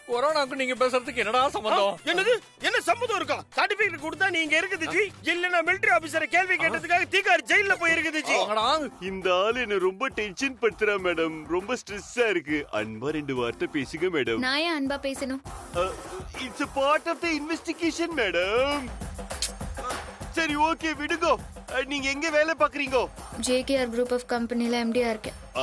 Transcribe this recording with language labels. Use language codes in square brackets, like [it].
[ta] கொரோனாக்கு நீங்க பேசுறதுக்கு என்னடா சம்பந்தம்? என்னது? என்ன சம்மதம் இருக்கா? சர்டிபிகேட் கொடுத்தா நீங்க இருக்குது ஜி. இல்லனா மிலிட்டரி ஆபீசரை கேள்வி கேட்டதுக்காக தீகார் ஜெயில்ல போய் இருக்குது ஜி. இந்த ஆள் என்ன ரொம்ப டென்ஷன் படுத்துறா மேடம். ரொம்ப ஸ்ட்ரெஸ்ஸா இருக்கு. அன்பா 2 வார்த்தை பேசுங்க மேடம். நான் ஏன் அன்பா பேசணும்? [en] It's a part of the investigation madam. [ta] சரி, ஓகே, விடுங்க. நீங்க எங்க வேலை பாக்குறீங்க? JKR குரூப் ஆஃப் கம்பெனில MD-ஆ இருக்கேன்.